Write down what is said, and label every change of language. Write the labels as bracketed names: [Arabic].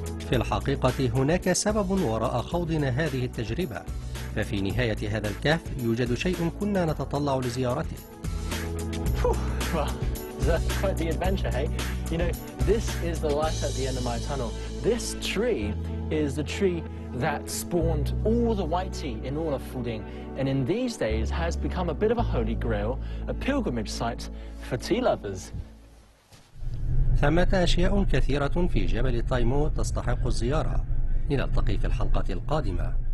[Arabic] في الحقيقة هناك سبب وراء خوضنا هذه التجربة، ففي نهاية هذا الكهف يوجد شيء كنا نتطلع لزيارته. [English] Well, that's quite the adventure, hey? You know, this is the light at the end of my tunnel. This tree is the tree that spawned all the white tea in all of Fuding, and in these days has become a bit of a holy grail, a pilgrimage site for tea lovers. [Arabic] ثمة أشياء كثيرة في جبل تايمو تستحق الزيارة. نلتقي في الحلقة القادمة.